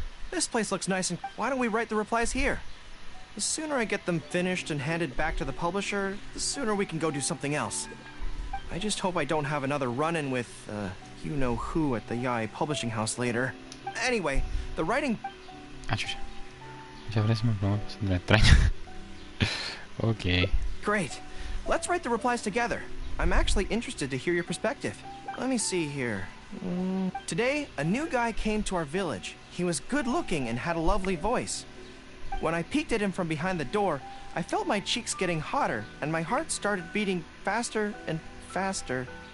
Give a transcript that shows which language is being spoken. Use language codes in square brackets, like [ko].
[en] This place looks nice, and why don't we write the replies here? The sooner I get them finished and handed back to the publisher, the sooner we can go do something else. I just hope I don't have another run-in with, you-know-who at the Yae Publishing House later. Anyway, the writing... [es] Ah, chucha. Muchas gracias, me pongo siempre extraño. [en] Okay. Great. Let's write the replies together. I'm actually interested to hear your perspective. Let me see here. Today, a new guy came to our village. He was good-looking and had a lovely voice. When I peeked at him from behind the door, I felt my cheeks getting hotter, and my heart started beating faster and faster.